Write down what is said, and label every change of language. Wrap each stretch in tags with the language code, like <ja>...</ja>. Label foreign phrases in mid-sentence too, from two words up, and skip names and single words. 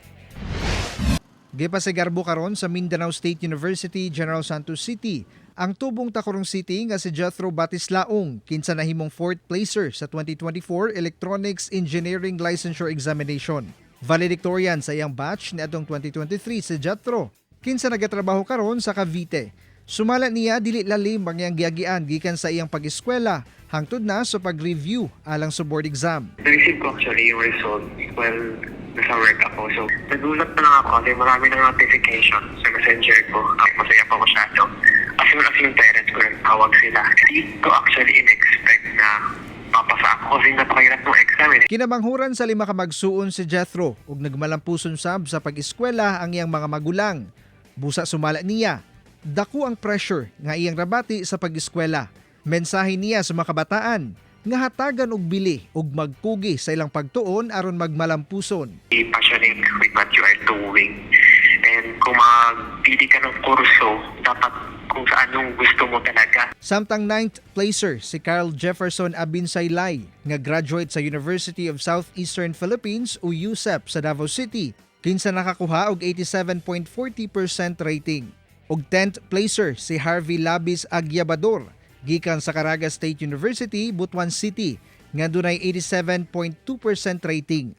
<ceb>Gipasigarbo karon sa Mindanao State University, General Santos City, ang tubong Tacorong City nga si Jethro Batislaong, kinsa nahimong 4th placer sa 2024 Electronics Engineering Licensure Examination. Valedictorian sa iyang batch niadtong 2023 si Jethro, kinsa nagatrabaho karon sa Cavite. Sumala niya dili lalim ang iyang giagian gikan sa iyang pag-eskwela hangtod na sa pag-review alang sa</ceb> <en>board exam.</en> <tl>Na-receive ko actually yung result while nasa work ako. So, nagulat na lang ako kasi marami ng notification sa messenger ko. Masaya pa masyado.</tl> <en>As soon as</en> <tl>yung parents ko nagtawag sila, hindi ko actually in-expect na papasa ako kasi napakahirap ng exam.</tl> <ceb>Kinabanghuran sa 5 ka magsuon si Jethro ug nagmalampuson sab sa pag-eskwela ang iyang mga magulang. Busa sumala niya, dako ang pressure nga iyang rabati sa pag-eskwela. Mensahe niya sa mga kabataan nga hatagan og bili ug magkugi sa ilang pagtuon aron magmalampuson.</ceb> <en>Be passionate with what you are doing.</en> <tl>And kung magpili ka ng kurso, dapat kung saan yung gusto mo talaga.</tl> <ceb>Samtang 9th placer si Carl Jefferson Abinsaylay nga graduate sa University of Southeastern Philippines o USEP sa Davao City, kinsa nakakuha og 87.40% rating. Og 10th placer si Harvey Labis Agyabador gikan sa Caraga State University, Butuan City, nga dunay 87.2% rating.</ceb>